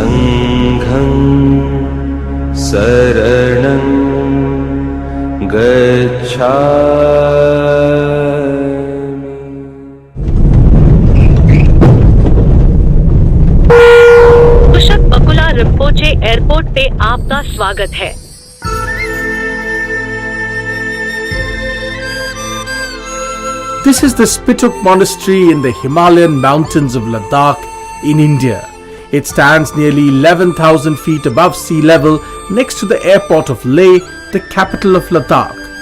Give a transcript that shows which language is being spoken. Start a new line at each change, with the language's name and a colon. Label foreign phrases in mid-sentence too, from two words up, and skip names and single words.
Pali: Sangham Saranam Gacchami.
Hindi: कुशक बकुला रिम्पोचे एयरपोर्ट पे आपका स्वागत है।
English: This is the Spituk Monastery in the Himalayan mountains of Ladakh in India. It stands nearly 11,000 feet above sea level next to the airport of Leh, the capital of Ladakh.